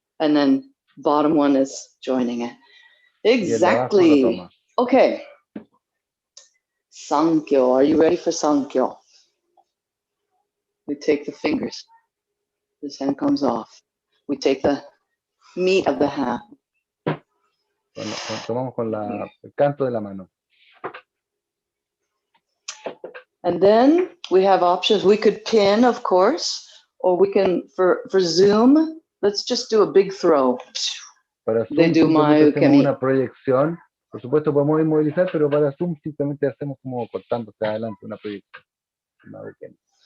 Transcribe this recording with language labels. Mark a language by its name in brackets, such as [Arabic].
[English] And then bottom one is joining it. Exactly. Okay. Sankyo. Are you ready for Sankyo? We take the fingers. This hand comes off. We take the meat of the hand. [Spanish] Tomamos con el canto de la mano. [English] And then we have options. We could pin, of course, or we can, for Zoom, let's just do a big throw. [Spanish] Para Zoom, [English] they do [Spanish] hacemos una proyección. Por supuesto, podemos inmovilizar, pero para Zoom simplemente hacemos como cortando hacia adelante una proyección.